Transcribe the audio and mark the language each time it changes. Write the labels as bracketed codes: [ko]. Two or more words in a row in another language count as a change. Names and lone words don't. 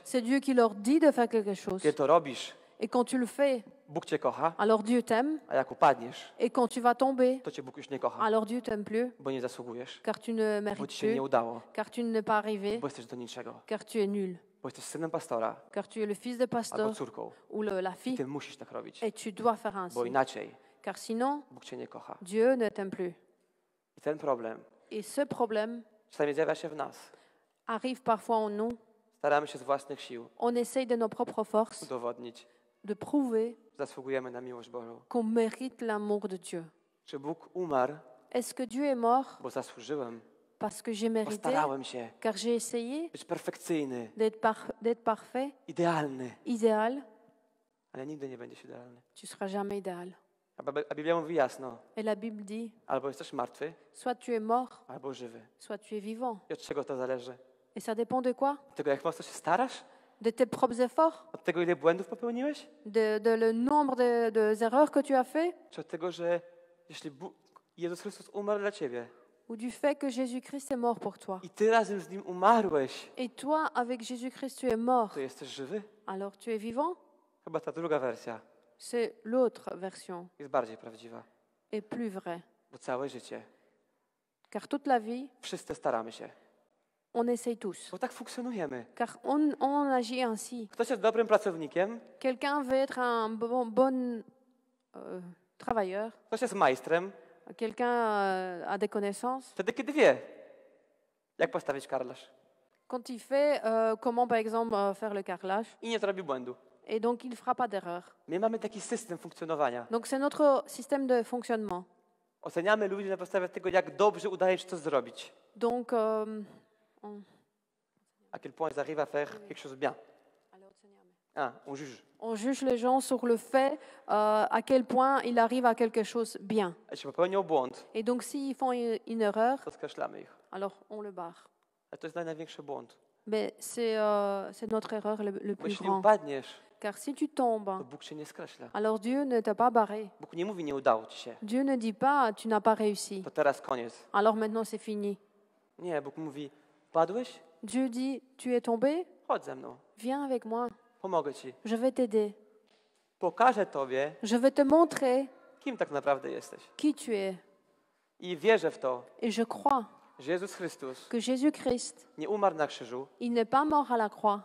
[fr] c'est Dieu qui leur dit de faire quelque chose. [pl] Kiedy to robisz, [fr] Et quand tu le fais, [pl] Bóg cię kocha, [fr] alors Dieu t'aime. [pl] a jak upadniesz, [fr] Et quand tu vas tomber, [pl] to cię Bóg już nie kocha, [fr] alors Dieu t'aime plus, [pl] bo nie zasługujesz, [fr] car tu ne [pl] bo [fr] mérites [pl] ci się nie [fr] plus, [pl] udało, [fr] car tu n'es pas arrivé, [pl] bo jesteś do niczego, [fr] car tu es nul, [pl] bo jesteś synem pastora [fr] car tu es le fils de [pl] albo [fr] pasteur [pl] córką. [fr] ou la fille, [pl] Ty musisz tak robić, [fr] et tu dois faire ainsi. [pl] bo inaczej [fr] Car sinon, [pl] Bóg cię nie kocha. [fr] Dieu ne t'aime plus. [pl] I ten problem [fr] Et ce problème [pl] czasami zjawia się w nas. [fr] arrive parfois en nous. [pl] Staramy się z własnych sił [fr] On essaye de nos propres forces [pl] udowodnić, [fr] de prouver [pl] zasługujemy na miłość Bożą. [fr] qu'on mérite l'amour de Dieu. [pl] Czy Bóg umarł, [fr] Est-ce que Dieu est mort [pl] bo zasłużyłem, [fr] parce que j'ai mérité, [pl] postarałem się [fr] car j'ai essayé [pl] być perfekcyjny, [fr] d'être parfait, [pl] idealny, [fr] idéal? [pl] ale nigdy nie będziesz idealny. [fr] Tu seras jamais idéal. [pl] A Biblia mówi jasno, [fr] Et la Bible dit, [pl] albo jesteś martwy, [fr] soit tu es mort, [pl] albo żywy. [fr] soit tu es vivant. [pl] I od czego to zależy? [fr] Et ça dépend de quoi? [pl] Od tego, jak mocno się starasz? [fr] De tes propres efforts? [pl] Od tego, ile błędów popełniłeś? [fr] De le nombre de erreurs que tu as fait? [pl] Czy od tego, że jeśli Jezus Chrystus umarł dla ciebie [fr] Ou du fait que Jésus-Christ est mort pour toi? [pl] i ty razem z Nim umarłeś, [fr] Et toi, avec Jésus-Christ, tu es mort. [pl] to jesteś żywy? [fr] Alors tu es vivant? [pl] Chyba ta druga wersja [fr] C'est l'autre version, [pl] jest bardziej prawdziwa. [fr] est plus vraie. [pl] Bo całe życie [fr] Car toute la vie, [pl] wszyscy staramy się. [fr] on essaye tous. [pl] Bo tak funkcjonujemy. [fr] Car on agit ainsi. [pl] Ktoś jest dobrym pracownikiem, [fr] Quelqu'un veut être un bon travailleur. [pl] ktoś jest majstrem, [fr] Quelqu'un a des connaissances. [pl] wtedy kiedy wie, jak postawić karlasz [fr] Quand il fait comment, par exemple, faire le carrelage, [pl] i nie zrobi błędu. [fr] et donc il ne fera pas d'erreur. [pl] My mamy taki system funkcjonowania. [fr] Donc c'est notre système de fonctionnement. [pl] Oceniamy ludzi na podstawie tego, jak dobrze udaje się to zrobić. [fr] Donc, À quel point ils arrivent à faire quelque chose de bien. Ah, on juge. on juge les gens sur le fait à quel point ils arrivent à quelque chose bien. [pl] Jeśli popełnią błąd, [fr] Et donc s'ils font une erreur, [pl] to skreślamy ich. [fr] alors on le barre. [pl] Ale to jest największy błąd. [fr] Mais c'est notre erreur le [pl] Bo [fr] plus [pl] jeśli [fr] grand. [pl] upadniesz, [fr] Car si tu tombes, [pl] to Bóg się nie skreśla. [fr] alors Dieu ne t'a pas barré. [pl] Bóg nie mówi, nie udało ci się. [fr] Dieu ne dit pas tu n'as pas réussi. [pl] To teraz koniec. [fr] Alors maintenant c'est fini. [pl] Nie, Bóg mówi, padłeś? [fr] Dieu dit tu es tombé, [pl] Chodź ze mną. [fr] viens avec moi. [pl] Pomogę ci. [fr] Je vais t'aider. [pl] Pokażę tobie, [fr] Je vais te montrer [pl] kim tak naprawdę jesteś. [fr] qui tu es. [pl] I wierzę w to, [fr] Et je crois [pl] że Jezus Chrystus [fr] que Jésus-Christ, [pl] nie umarł na krzyżu [fr] il n'est pas mort à la croix